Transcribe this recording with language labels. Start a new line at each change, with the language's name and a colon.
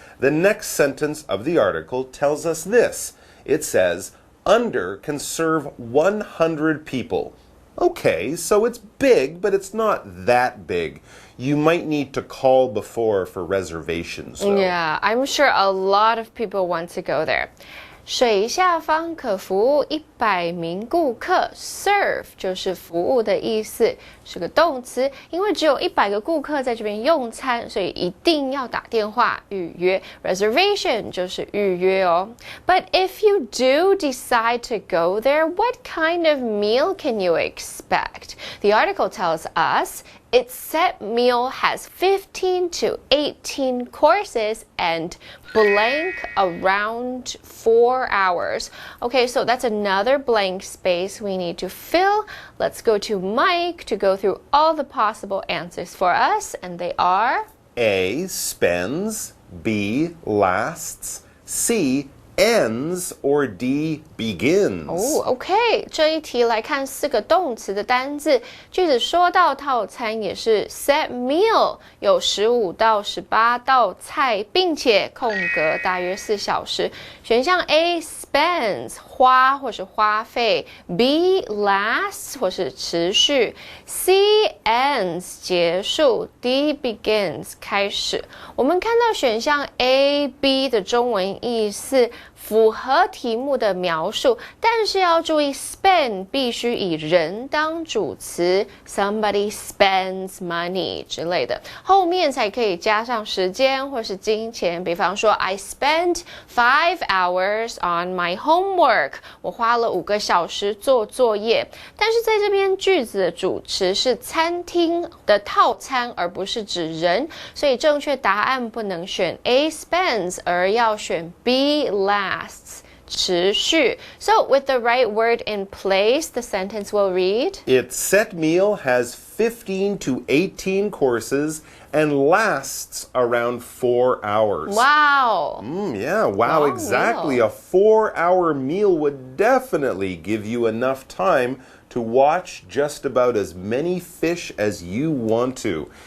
English: The next sentence of the article tells us this. It says, Under can serve 100 people. Okay, so it's big, but it's not that big. You might need to call before for reservations, though. Yeah, I'm sure a lot of people want to go there.
Chinese: 水下方可服务100名顾客 ，serve 就是服务的意思，是个动词。因为只有100个顾客在这边用餐，所以一定要打电话预约。 Reservation 就是预约哦。
English: But if you do decide to go there, what kind of meal can you expect? The article tells us its set meal has 15 to 18 courses and blank around 4 hours. Okay, so that's another blank space we need to fill. Let's go to Mike to go through all the possible answers for us, and they are A, spends, B, lasts, C, ends, or D, begins. Oh, OK.
Chinese: 这一题来看4个动词的单字。句子说到套餐也是 set meal，有15到18道菜，并且空格大约4小时。选项 A spends 花或是花费 ，B lasts 或是持续 ，C ends 结束 ，D begins 开始。我们看到选项 A、B 的中文意思。符合题目的描述，但是要注意 spend 必须以人当主词 ， somebody spends money 之类的，后面才可以加上时间或是金钱。比方说 I spent 5 hours on my homework，我花了5个小时做作业。但是在这边句子的主词是餐厅的套餐，而不是指人，所以正确答案不能选 A spends， 而要选 B lasts。持续.
English: So, with the right word in place, the sentence will read, Its set meal has 15 to 18 courses and lasts around 4 hours. Wow. Yeah, wow, Long exactly. meal. A 4-hour meal would definitely give you enough time to watch just about as many fish as you want to.